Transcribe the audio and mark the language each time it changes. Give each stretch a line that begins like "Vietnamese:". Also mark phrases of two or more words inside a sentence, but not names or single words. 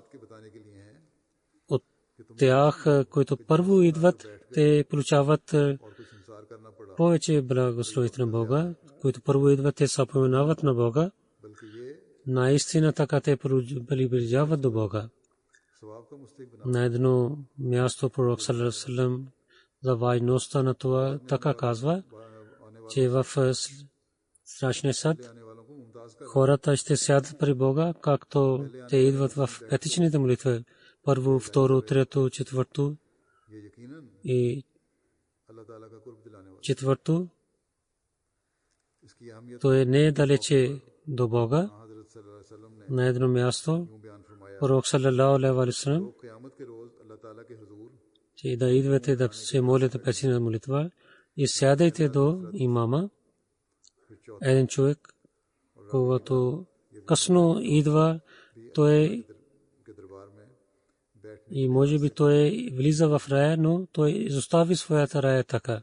Bulgarian: От тях, които първо идват, те получават повече благословите на Бога, които първо идват, те се споменават на Бога. Наистина така те приближават до Бога. На едно място пророк
Arabic: صلى الله عليه وسلم
Bulgarian: за важността на това така казва, че в страшния съд хората ще сядат при Бога, както те идват в петъчните молитви. Първо, второ, трето, четвърто и четвърто. То не е далече до Бога. На едно място пророк
Arabic: صلى الله عليه وسلم,
Bulgarian: че да идвате да се молите петъчна молитва и сядайте до имама. Един човек, когато късно идва, той и може би той влиза в рая, но той изостави своята рая така.